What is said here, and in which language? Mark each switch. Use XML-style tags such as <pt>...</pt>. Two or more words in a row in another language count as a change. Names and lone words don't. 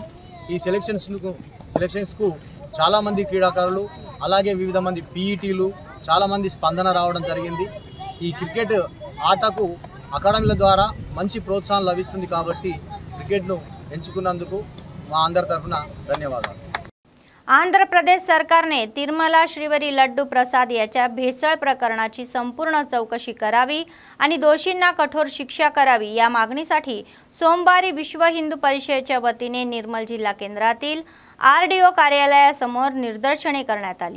<te>ఈ సెలక్షన్స్కు చాలామంది క్రీడాకారులు అలాగే వివిధ మంది పీఈటీలు చాలామంది స్పందన రావడం జరిగింది. ఈ క్రికెట్ ఆటకు అకాడమీల ద్వారా మంచి ప్రోత్సాహం లభిస్తుంది కాబట్టి క్రికెట్ను ఎంచుకున్నందుకు మా అందరి</te> <mr>तर्फुन धन्यवाद. आंध्र प्रदेश सरकारने तिरुमला श्रीवरी लड्डू प्रसाद याच्या भेसळ प्रकरणाची संपूर्ण चौकशी करावी आणि दोषींना कठोर शिक्षा करावी या मागणीसाठी सोमवारी विश्व हिंदू परिषदेच्या वतीने निर्मल जिल्हा केंद्रातील आरडीओ कार्यालयासमोर निदर्शने करण्यात आली.</mr>